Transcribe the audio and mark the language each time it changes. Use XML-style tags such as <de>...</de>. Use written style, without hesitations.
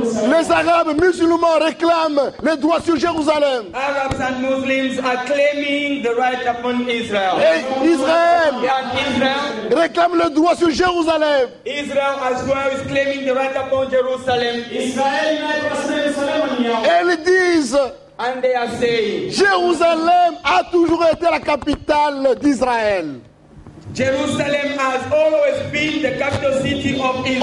<fr>Les Arabes musulmans réclament les droits sur Jérusalem.</fr> <en>Arabs and Muslims are claiming the right upon Israel.</en> <fr>Et Israël réclame le droit sur Jérusalem.</fr> <en>Israel as well is claiming the right upon Jerusalem.</en> <fr>Elles disent,</fr> <en>and they are saying,</en> <fr>Jérusalem a toujours été la capitale d'Israël.</fr> <en>Jerusalem has always been the capital city of Israel.</en>